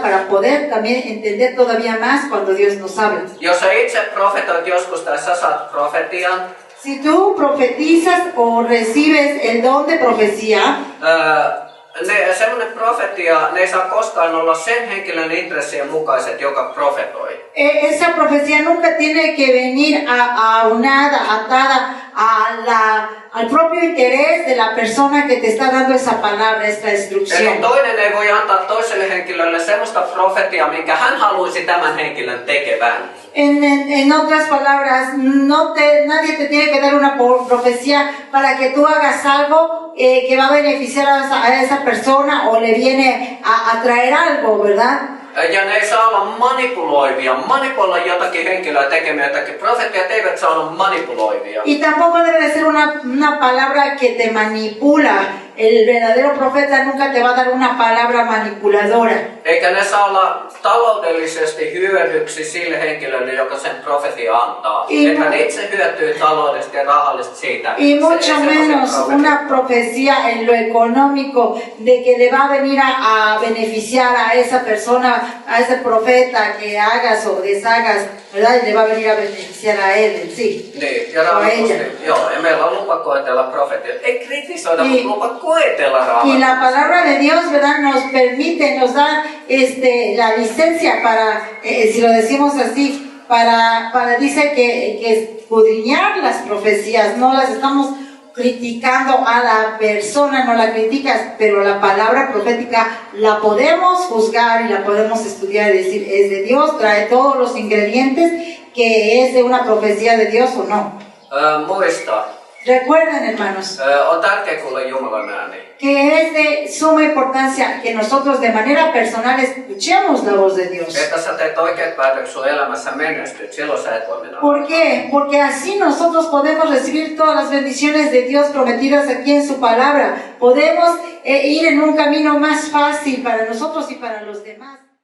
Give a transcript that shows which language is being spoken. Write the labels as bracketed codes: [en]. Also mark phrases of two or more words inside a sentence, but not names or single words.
[es] Para poder también entender todavía más cuando Dios nos habla. [fi] Jos sä itse profetoit joskus tai sä saat profetian, [es] Si tú profetizas o recibes el don de profecía, [fi] semmoinen profetia, ne ei saa koskaan olla sen henkilön intressien mukaiset, joka profetoi. [es] esa profecía nunca tiene que venir aunada, atada al propio interés de la persona que te está dando esa palabra, esta [fi] Eli [es] instrucción. [fi] toinen ei voi antaa toiselle henkilölle semmoista profetiaa, minkä hän haluaisi tämän henkilön tekevän. [es] En otras palabras, nadie te tiene que dar una profecía para que tú hagas algo que va a beneficiar a esa persona o le viene a traer algo, ¿verdad? [fi] Ja ne ei saa olla manipuloivia, manipuloida jotakin henkilöä tekemään jotakin. Profetiat eivät saa olla manipuloivia. [es] Y tampoco debe de ser una palabra que te manipula. El verdadero profeta nunca te va a dar una palabra manipuladora. [fi] Eikä ne saa olla taloudellisesti hyödyksi sille henkilölle, joka sen profetia antaa. Että hän itse hyötyy taloudellisesti ja rahallisesti siitä. [es] Y mucho menos una profecía en lo económico de que le va a venir a beneficiar a esa persona, a ese profeta que hagas o deshagas, ¿verdad? Y le va a venir a beneficiar a él en sí. [fi] Niin, ja joo, ja meillä on lupa koetella profetia. Ei kritisoida, mutta lupa koetella raamattua. [es] Y la palabra de Dios, ¿verdad? Nos permite, nos da la licencia para, si lo decimos así, dice que escudriñar las profecías, no las estamos criticando a la persona, no la criticas, pero la palabra profética la podemos juzgar y la podemos estudiar y decir, es de Dios, trae todos los ingredientes que es de una profecía de Dios o no. [fi] Muista, [es] Recuerden, hermanos, [fi] on tärkeää kuulla Jumalan ääni. [es] que es de suma importancia que nosotros de manera personal escuchemos la voz de Dios. [fi] Että sä teet oikeat päätökset sun elämässä menestyt, silloin sä et voi mennä. [es] ¿Por qué? Porque así nosotros podemos recibir todas las bendiciones de Dios prometidas aquí en su palabra. Podemos ir en un camino más fácil para nosotros y para los demás.